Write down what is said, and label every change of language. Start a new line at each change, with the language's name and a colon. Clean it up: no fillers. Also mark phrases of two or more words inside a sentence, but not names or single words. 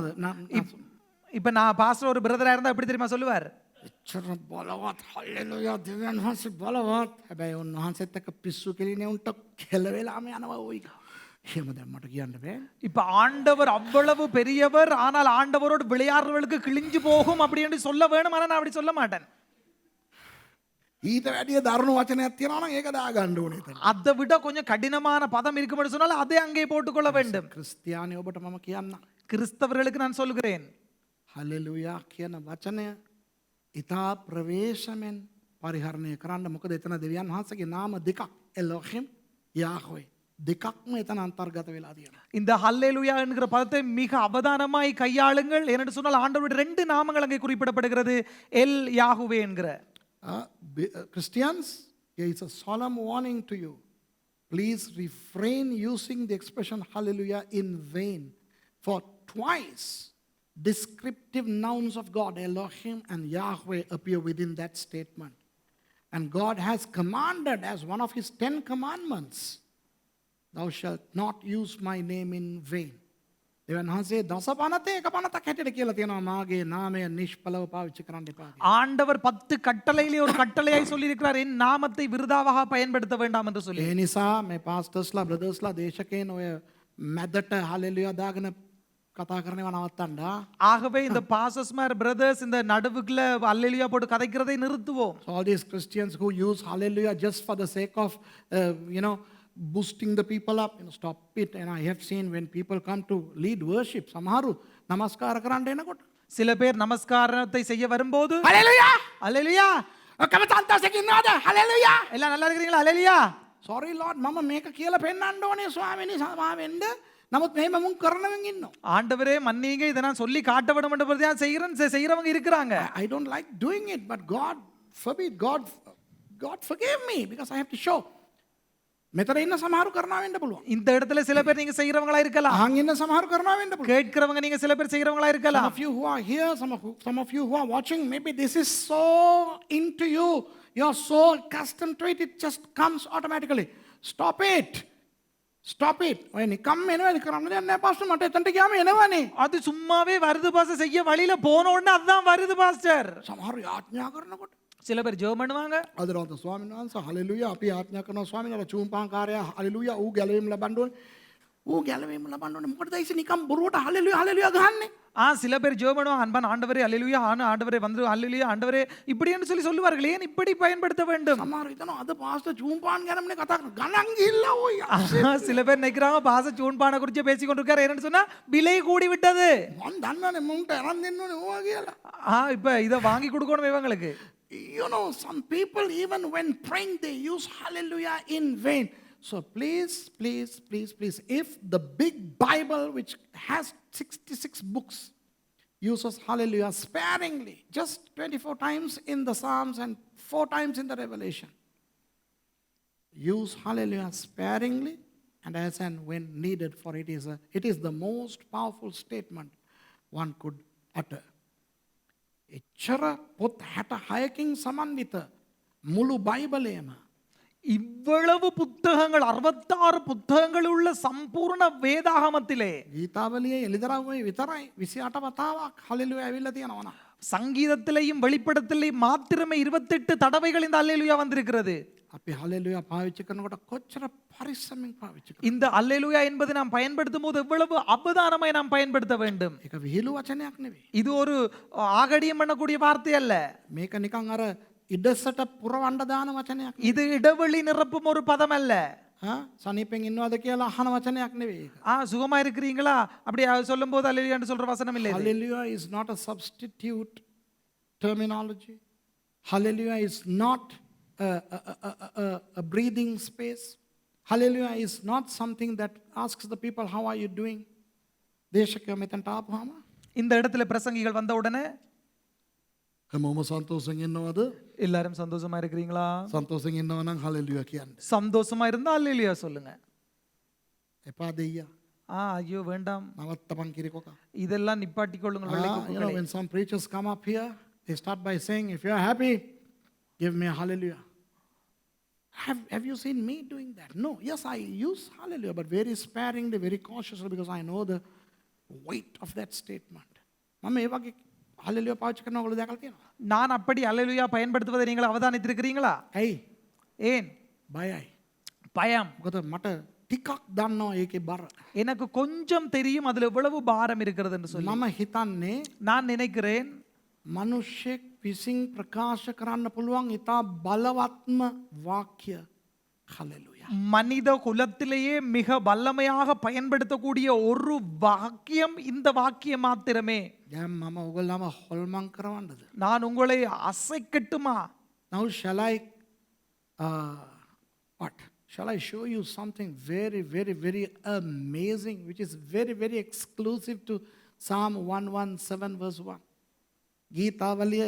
Tamil: இப்ப நான் பாஸ்டர் ஒரு பிரதரா இருந்தா எப்படி தெரியுமா சொல்லுவார்?
Sinhala: එච්චර බලවත් හල්ලෙලුයා දෙවියන් වහන්සේ බලවත්. හැබැයි උන්වහන්සේත් එක්ක පිස්සු කෙලිනේ උන්ට කෙල වෙලාම යනවා ඔයි. එහෙම දැන් මට කියන්න බෑ.
Tamil: இப்ப ஆண்டவர் அவ்வளவு பெரியவர், ஆனால் ஆண்டவரோடு விளையாடுறவர்களுக்கு கிழிஞ்சு போகும் அப்படி என்று சொல்ல வேணும். ஆனா நான் அப்படி சொல்ல மாட்டேன்.
Sinhala: ඊට වැඩිය දරුණු වචනයක් තියෙනවා නම් ඒක දාගන්න ඕනේ එතන.
Tamil: அதை விட கொஞ்சம் கடினமான பதம் இருக்கும்னு சொன்னால் அதை அங்கே போட்டுக்கொள்ள வேண்டும்.
Sinhala: ක්‍රිස්තියානි ඔබට මම කියන්නම්.
Tamil: கிறிஸ்தவர்களுக்கு நான் சொல்கிறேன்,
Sinhala: හල්ලෙලුයා කියන වචනය ඉතා ප්‍රවේශමෙන් පරිහරණය කරන්න. මොකද එතන දෙවියන් වහන්සේගේ නාම දෙකක්, එලෝහිම් යාහ්වේ, දෙකක්ම එතන අන්තර්ගත වෙලා තියෙනවා.
Tamil: இந்த ஹல்லேலூயா என்கிற பதத்தை மிக அவதானமாய் கையாளுங்கள். ஏனென்று சொன்னால் ஆண்டவருடைய 2 நாமங்கள் அங்கே குறிப்பிடப்படுகிறது, எல் யாஹுவே என்கிற.
English: Christians, here is a solemn warning to you. please refrain using the expression hallelujah in vain. For twice descriptive nouns of God, Elohim and Yahweh, appear within that statement. And God has commanded as one of his 10 commandments, thou shalt not use my name in vain.
Sinhala: දෙවන් වහන්සේ දස පනතේ එක පනතක් හැටියට කියලා තියෙනවා මාගේ නාමය නිෂ්ඵලව පාවිච්චි කරන්න එපා.
Tamil: ஆண்டவர் 10 கட்டளையிலே ஒரு கட்டளையாய் சொல்லியிருக்கிறார், என் நாமத்தை விருதாவாக பயன்படுத்த வேண்டாம் என்று சொல்லி.
Sinhala: ඒ නිසා මේ පාස්ටර්ස්ලා බ්‍රදර්ස්ලා දේශකයන් ඔය මැදට හලෙලුයා දාගෙන කතා කරනවා නවත්තන්න.
Tamil: ஆகவே இந்த பாசஸ்மார் பிரதர்ஸ் இந்த நடுவுக்குள்ள அல்லேலூயா போட்டு கதைக்கிறதை நிறுத்துவோம்.
English: So all these Christians who use hallelujah just for the sake of boosting the people up, stop it. And I have seen when people come to lead worship,
Sinhala: සමහරු නමස්කාර කරන්න එනකොට
Tamil: சில பேர் நமஸ்காரத்தை செய்ய வரும்போது
English: hallelujah
Tamil: அல்லேலூயா,
Sinhala: ඔක්කොම සන්තෝෂයෙන් ඉන්නවද hallelujah
Tamil: எல்லாம் நல்லா இருக்கிறீங்களா அல்லேலூயா,
English: sorry lord
Sinhala: මම මේක කියලා පෙන්නන්න ඕනේ ස්වාමීනි සමාවෙන්න. නමුත් මෙහෙම මුන් කරනවෙන් ඉන්නවා.
Tamil: ஆண்டவரே மன்னிங்க, இதை நான் சொல்லி காட்ட விட மாட்டேன் செய்யறவங்க இருக்கிறாங்க.
English: I don't like doing it, but God forbid, God forgive me because I have to show.
Sinhala: මෙතන ඉන්න සමහරු කරනවා වෙන්න පුළුවන්.
Tamil: இந்த இடத்துல சில பேர் நீங்க செய்யறவங்களா இருக்கலாம்,
Sinhala: අහන් ඉන්න සමහරු කරනවා වෙන්න පුළුවන්.
Tamil: கேட்கிறவங்க நீங்க சில பேர் செய்யறவங்களா
English: Some
Tamil: இருக்கலாம்.
English: of you who are here, some of you who are watching, maybe this is so into you. You're so accustomed to it, it just comes automatically. Stop it. Stop it.
Sinhala: ඔය නිකම්ම එනවා කරන්න දෙයක් නැහැ පාස්ටර්, මට එතනට ගියාම එනවනේ.
Tamil: அது சும்மாவே வருது பாஸ்டர், செய்ய வழியில போன உடனே அதுதான் வருது பாஸ்டர்.
Sinhala: සමහරු ආඥා කරනකොට
Tamil: சில பேர் ஜெபம் பண்ணுவாங்க,
Sinhala: අදරවන්ත ස්වාමීන් වහන්සේ හලෙලුයා අපි ආඥා කරනවා ස්වාමීන් වහන්සේ චූම්පාංකාරයා හලෙලුයා ඌ ගැලවීම ලබන්න ඕනේ. ඌ ගැලවීම ලබන්න ඕනේ. මොකටද ඉතින් නිකම් බොරුවට හලෙලුයා හලෙලුයා ගහන්නේ?
Tamil: சில பேர் ஜெபம் பண்ணுவாங்க, அன்பான ஆண்டவரே அல்லேலூயா, ஆண்டவரே வந்து அல்லேலூயா, ஆண்டவரே இப்படி என்று சொல்லி சொல்லுவார்கள். ஏன் இப்படி பயன்படுத்த வேண்டும்?
Sinhala: සමහරු හිතනවා අද පාස්ටර් චූම්පාන් ගැනමනේ කතා කරන ගණන් ගිහිල්ලා ඔය.
Tamil: சில பேர் நினைக்கிறாங்க பாச சூன்பான குறித்து பேசி கொண்டிருக்காரு. என்னன்னு சொன்னா விலை கூடி விட்டது.
Sinhala: මම දන්නවනේ මුන්ට අරන් දෙන්න ඕනේ ඕවා කියලා.
Tamil: இப்ப இத வாங்கி கொடுக்கணும் இவங்களுக்கு.
English: Some people, even when praying, they use hallelujah in vain. So please, if the big Bible, which has 66 books, uses hallelujah sparingly, just 24 times in the Psalms and 4 times in the Revelation, use hallelujah sparingly and as and when needed, for it is the most powerful statement one could utter.
Sinhala: එච්චර පොත් 66කින් සමන්විත මුළු බයිබලයම
Tamil: இவ்வளவு புத்தகங்கள் 66 புத்தகங்கள் உள்ள சம்பூர்ண வேதாகமத்திலே
Sinhala: ගීතාවලියේ එළිදරව්වේ විතරයි 28 වතාවක් හලෙලුයා ඇවිල්ලා තියෙනවා නා.
Tamil: சங்கீதத்திலேயும் வெளிப்படத்திலேயும் மாத்திரமே 28 தடவைகள் இந்த அல்லேலூயா வந்திருக்கிறது.
Sinhala: අපි හලෙලුයා පාවිච්චி කරනකොට කොච්චර පරිස්සමෙන් පාවිච්චි කරනවද?
Tamil: இந்த அல்லேலூயா என்பதை நாம் பயன்படுத்தும் போது எவ்வளவு அவதானமாய் நாம் பயன்படுத்த வேண்டும்.
Sinhala: ඒක විහිළු වචනයක් නෙවෙයි.
Tamil: இது ஒரு ஆகடியம் பண்ணக்கூடிய வார்த்தை அல்ல.
Sinhala: මේක නිකන් අර ඉඩසට පුරවන්න දාන වචනයක්.
Tamil: இது இடைவெளி நிரப்பும் ஒரு பதம் அல்ல.
Sinhala: සනීපෙන් ඉන්නවද කියලා අහන වචනයක් නෙවෙයි ඒක.
Tamil: சுகமா இருக்கிறீங்களா அப்படி சொல்லும் போது அல்லேலூயான்னு சொல்ற வசனம் இல்லை.
English: Hallelujah is not a substitute terminology. Hallelujah is not a breathing space. Hallelujah is not something that asks the people, how are you doing?
Sinhala: දේශකයෝ මෙතනට ආපුවාම
Tamil: இந்த இடத்துல பிரசங்கிகள் வந்த உடனே
Sinhala: හැමෝම සන්තෝෂයෙන් ඉන්නවද?
Tamil: எல்லாரும் சந்தோஷமா இருக்கிறீங்களா?
Sinhala: සන්තෝෂයෙන් ඉන්නව නම් hallelujah කියන්න.
Tamil: சந்தோஷமா இருந்தா அல்லேலூயா சொல்லுங்க.
Sinhala: එපා දෙයියා.
Tamil: ஐயோ வேண்டாம்,
Sinhala: නවත්තපන් කිරිකොක.
Tamil: இதெல்லாம் நிப்பாட்டிக் கொள்ளுங்கள் வெள்ளை கொக்குகளே.
English: When some preachers come up here, they start by saying, if you are happy, give me a hallelujah. Have you seen me doing that? No. Yes, I use hallelujah, but very sparingly, very cautiously, because I know the weight of that statement.
Sinhala: මම ඒ වගේ hallelujah පාවිච්චි කරනවා ඔයගොල්ලෝ දැකලා තියෙනවා?
Tamil: நான் அப்படி அல்லேலூயா பயன்படுத்துவதை நீங்கள் அவதானித்திருக்கிறீங்களா?
Sinhala: ඇයි?
Tamil: ஏன்?
Sinhala: බයයි.
Tamil: பயம்.
Sinhala: මොකද මට ටිකක් දන්නවා ඒකේ බර.
Tamil: எனக்கு கொஞ்சம் தெரியும் அதுல எவ்வளவு பாரம் இருக்கிறது என்று சொல்லி.
Sinhala: මම හිතන්නේ
Tamil: நான் நினைக்கிறேன்
Sinhala: මිනිස්සෙක් විසින් ප්‍රකාශ කරන්න පුළුවන් ඉතා බලවත්ම වාක්‍ය hallelujah.
Tamil: மனித குலத்திலேயே மிக வல்லமையாக பயன்படுத்தக்கூடிய ஒரு வாக்கியம் இந்த வாக்கியம் மாத்திரமே.
Sinhala: දැන් මම ඔයගොල්ලම හොල්මන් කරවන්නද?
Tamil: நான் உங்களை அசைக்கட்டுமா?
English: Now shall I Shall I show you something very, very, very amazing, which is very, very exclusive to Psalm 117 verse 1.